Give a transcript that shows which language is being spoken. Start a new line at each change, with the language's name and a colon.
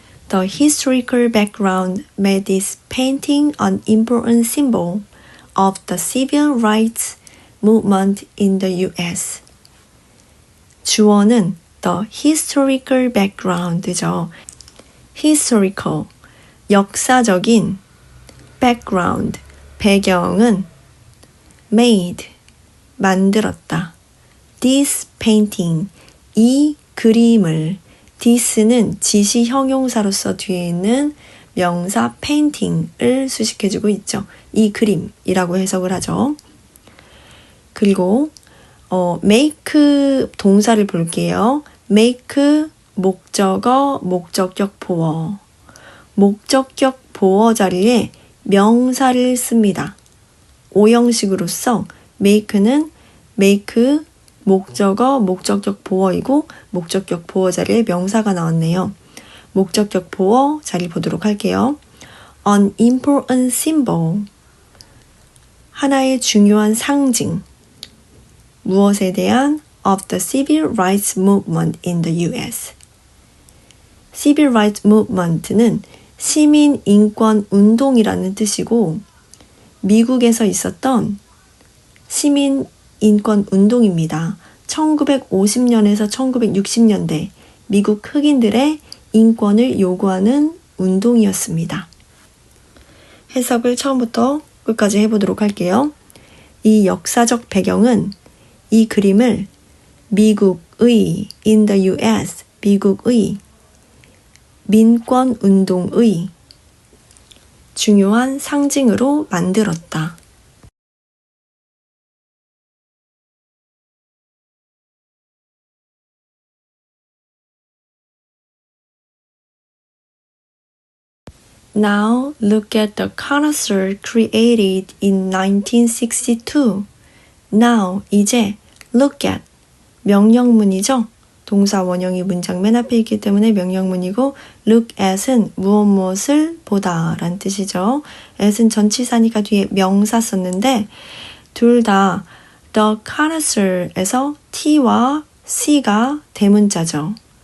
English: The historical background made this painting an important symbol of the civil rights movement in the US.
Korean: 주어는
English: the historical background
Korean: 죠. historical, 역사적인, background, 배경은 made, 만들었다.
English: this painting,
Korean: 이 그림을, this는 지시 형용사로서 뒤에 있는 명사 painting을 수식해주고 있죠. 이 그림이라고 해석을 하죠. 그리고 make 동사를 볼게요. make 목적어, 목적격 보어. 목적격 보어 자리에 명사를 씁니다. 오형식으로서 make는 make 목적어, 목적격 보어이고 목적격 보어 자리에 명사가 나왔네요. 목적격 보어 자리 보도록 할게요.
English: An important symbol, 하나의 중요한 상징, 무엇에 대한 of the civil rights movement in the US. civil rights movement
Korean: 는 시민 인권 운동이라는 뜻이고 미국에서 있었던 시민 인권 운동입니다. 1950년에서 1960년대 미국 흑인들의 인권을 요구하는 운동이었습니다. 해석을 처음부터 끝까지 해보도록 할게요. 이 역사적 배경은 이 그림을 미국의
English: in the US,
Korean: 미국의 민권운동의 중요한 상징으로 만들었다.
English: Now look at the connoisseur created in 1962.
Korean: Now, 이제
English: look at
Korean: 명령문이죠. 동사 원형이 문장 맨 앞에 있기 때문에 명령문이고 look at은 무엇을 보다 라는 뜻이죠. at은 전치사니까 뒤에 명사 썼는데 둘 다
English: the connoisseur
Korean: 에서 T와 C가 대문자죠.